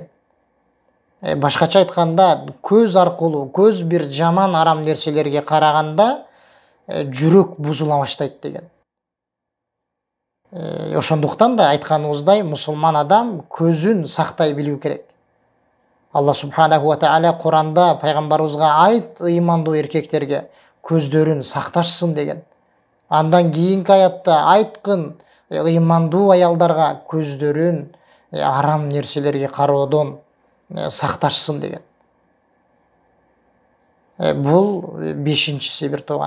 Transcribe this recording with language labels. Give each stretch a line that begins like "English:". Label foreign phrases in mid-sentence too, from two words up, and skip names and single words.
Kyrgyz: Башкача айтканда, көз аркылуу, көз бир жаман арам нерселерге караганда жүрөк бузула баштайт деген. Ошондуктан да айтканыбыздай, мусулман адам көзүн сактай билүү керек. Аллах
Arabic: سبحانه وتعالى
Kyrgyz: Куранда пайгамбарыбызга: "Айт ыймандуу эркектерге көздөрүн сакташсын" деген. Андан кийинки аятта: "Айткын ыймандуу аялдарга көздөрүн арам нерселерге кароодон сакташсын" деген. Бул бешинчиси бир тууган.